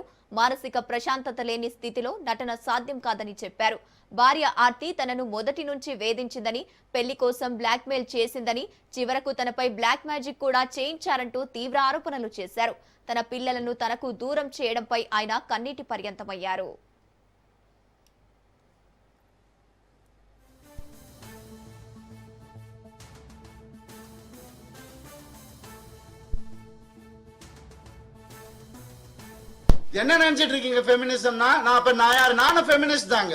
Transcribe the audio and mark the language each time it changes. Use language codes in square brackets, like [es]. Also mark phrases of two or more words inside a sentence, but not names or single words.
[te] మానసిక ప్రశాంతత లేని స్థితిలో నటన సాధ్యం కాదని చెప్పారు. భార్య ఆర్తి తనను మొదటి నుంచి వేధించిందని, పెళ్లి కోసం బ్లాక్మెయిల్ చేసిందని, చివరకు తనపై [en] black magic [te] కూడా చేయించారంటూ తీవ్ర ఆరోపణలు చేశారు. తన పిల్లలను తనకు దూరం చేయడంపై ఆయన కన్నీటి పర్యంతమయ్యారు. [ta] என்ன நினைச்சிட்டு இருக்கீங்க ஃபெமினிசம்னா? நான் யாரு? நானும் ஃபெமினிஸ்ட் தாங்க.